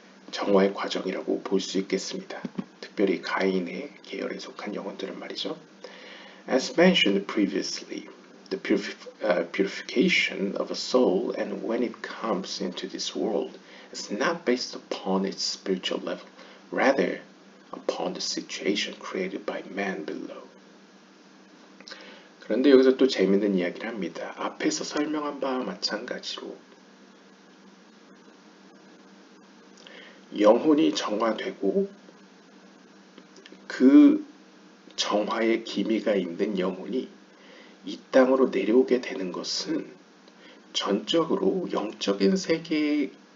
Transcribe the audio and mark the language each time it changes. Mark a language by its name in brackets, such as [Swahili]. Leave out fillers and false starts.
[Korean] 정화의 과정이라고 볼 수 있겠습니다. 특별히 가인의 계열에 속한 영혼들은 말이죠. [English] As mentioned previously, the purification of a soul and when it comes into this world is not based upon its spiritual level, rather upon the situation created by man below. [Korean] 그런데 여기서 또 재밌는 이야기를 합니다. 앞에서 설명한 바와 마찬가지로 영혼이 정화되고 그 정화의 기미가 있는 영혼이 이 땅으로 내려오게 되는 것은 전적으로 영적인 세계에